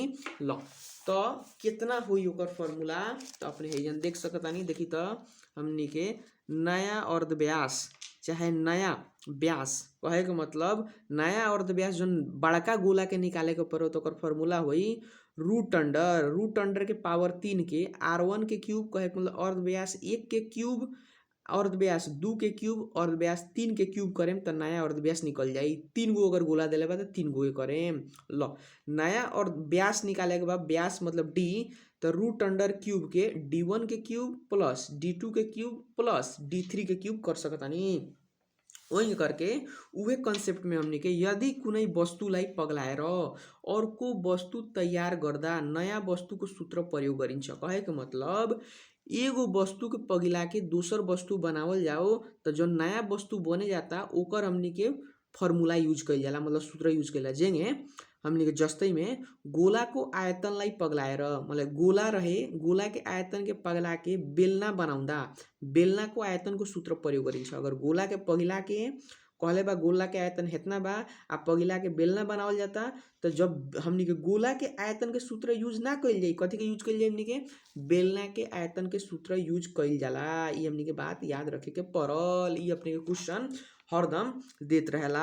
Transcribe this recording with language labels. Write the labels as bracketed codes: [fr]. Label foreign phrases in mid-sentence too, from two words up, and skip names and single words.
[bho] लो तो कितना हुई ओकर फार्मूला तो अपने हेजन देख सकतानी। देखी तो हमनी के नया अर्धव्यास चाहे नया व्यास, कहे के मतलब नया अर्धव्यास जो बड़का गोला के निकाले के पड़ो तो ओकर फार्मूला हुई [en] root under [bho] के पावर 3 के r1 के क्यूब, कहे के मतलब अर्धव्यास 1 के क्यूब, अर्धव्यास 2 के क्यूब, अर्धव्यास 3 के क्यूब करेम तो नया अर्धव्यास निकल जाई। 3 गो अगर गोला दिले बा तो 3 गो करेम। लो नया और व्यास निकाले के बाद व्यास मतलब d, तो [en] root under [bho] क्यूब के d1 के क्यूब प्लस d2 के क्यूब प्लस d3 के क्यूब कर सकतानी। वही करके उहे कंसेप्ट में हमनी के [ne] यदि कुनै वस्तुलाई पगलाएर अर्को वस्तु तैयार गर्दा नयाँ वस्तुको सूत्र प्रयोग गरिन्छ। [bho] कहे के मतलब एगो वस्तु के पगला के दोसर वस्तु बनावल जाओ तो जो नया वस्तु बने जाता ओकर हमनी के [en] formula use [bho] कइल जाला, मतलब सूत्र यूज कइल जाला। जेंगे हमनी के [ne] जस्तै में गोला को आयतन लाई पगलाएर, [bho] मतलब गोला रहे गोला के आयतन के पगला के [ne] बेलना बनाउँदा बेलना को आयतन को सूत्र प्रयोग गरिन्छ। अगर गोला के पगला के कहले बा गोला के आयतन हेतना बा आ पगिला के बेलना बनावल जाता। तो जब हमनी के गोला के आयतन के सूत्र यूज ना कइल जाई, कथी के यूज कइल जाई, हमनी के बेलना के आयतन के सूत्र यूज कइल जाला। ई हमनी के बात याद रखे के पड़ल। ई अपने के क्वेश्चन हरदम देत रहेला।